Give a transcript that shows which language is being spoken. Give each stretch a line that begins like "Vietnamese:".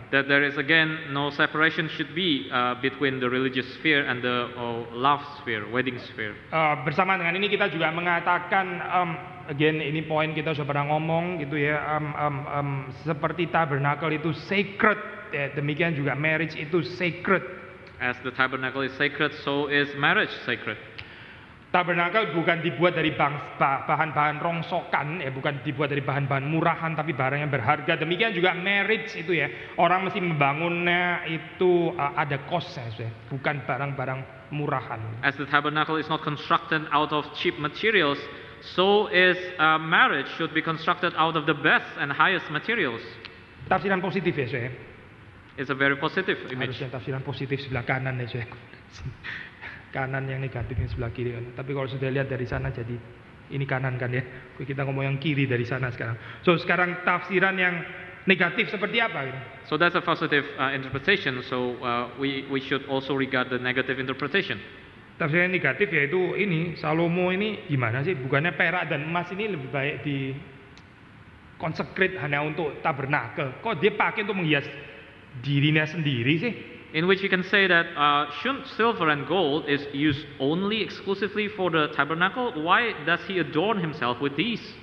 English: That there is again no separation should be between the religious sphere and the love sphere, wedding sphere.
Indonesian: Bersama dengan ini kita juga mengatakan, again ini poin kita sudah pernah ngomong gitu ya, seperti tabernacle itu sacred, ya, demikian juga
English: marriage itu sacred. As the tabernacle is sacred, so is marriage sacred.
Indonesian: Tabernacle bukan dibuat dari bahan-bahan rongsokan, ya, bukan dibuat dari bahan-bahan murahan, tapi barang yang berharga. Demikian juga marriage itu ya, orang mesti membangunnya itu ada costnya, ya, bukan barang-barang murahan.
English: As the tabernacle is not constructed out of cheap materials, so is marriage should be constructed out of the best and highest materials.
Indonesian: Tafsiran positif ya, saya.
English: It's a very positive image.
Indonesian: Harusnya tafsiran positif sebelah kanan ya, saya. Kanan, yang negatifnya sebelah kiri kan. Tapi kalau sudah lihat dari sana jadi ini kanan kan ya. Kita ngomong yang kiri dari sana sekarang. So sekarang tafsiran yang negatif seperti apa gitu?
English: So that's a positive interpretation. So we should also regard the negative interpretation.
Indonesian: Tafsiran negatif yaitu ini Salomo ini gimana sih? Bukannya perak dan emas ini lebih baik di consecrate hanya untuk tabernakel. Kok dia pakai untuk menghias dirinya sendiri sih?
English: In which you can say that shouldn't silver and gold is used only exclusively for the tabernacle? Why does he adorn himself with these?